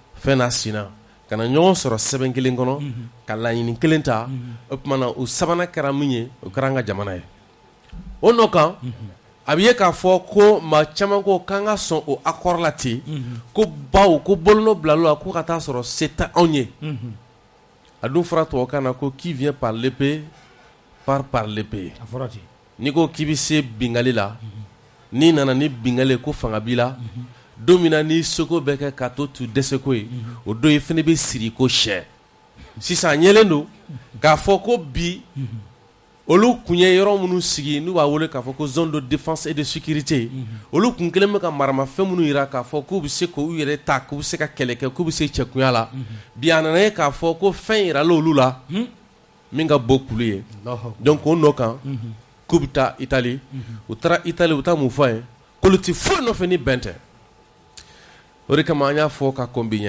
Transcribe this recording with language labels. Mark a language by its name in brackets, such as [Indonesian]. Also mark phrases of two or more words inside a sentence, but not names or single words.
[Bambara] fɛn n'a sina ka na ɲɔgɔn sɔrɔ sɛbɛn kelen kɔnɔ ka laɲini kelen ta o tuma na o sabanan kɛra min ye o kɛra an ka jamana ye o nɔ kan a bɛ ye k'a fɔ ko maa caman ko k'an ka sɔn o accord la ten ko baw ko bolonɔ bilal'o la ko ka taa sɔrɔ se tɛ anw ye a dun fɔra tubabukan na ko [French] qui vient par l'épée part par l'épée [Bambara] n'i ko k'i bɛ se bingali la n'i nana ni bingali ko fanga b'i la don min na ni seko bɛ kɛ k'a to tu dɛsɛko ye o don i fana bɛ siri ko sɛ sisan ɲɛlen don k'a fɔ ko bi olu kun ye yɔrɔ minnu sigi n'u b'a wele k'a fɔ ko [French] zone de défense et de sécurité [Bambara] olu kun kelen bɛ ka maramafɛn minnu jira k'a fɔ k'u bɛ se k'u yɛrɛ ta k'u bɛ se ka kɛlɛ kɛ k'u bɛ se cɛkunya la bi a nana ye k'a fɔ ko fɛn yirala olu la min ka bɔ kulu ye donc o nɔ kan k'u bɛ taa Itali u taara Itali u taa mun fɔ ye k'olu tɛ foyi nɔfɛ ni bɛn tɛ o de kama an y'a fɔ ka kɔn bi ɲɛ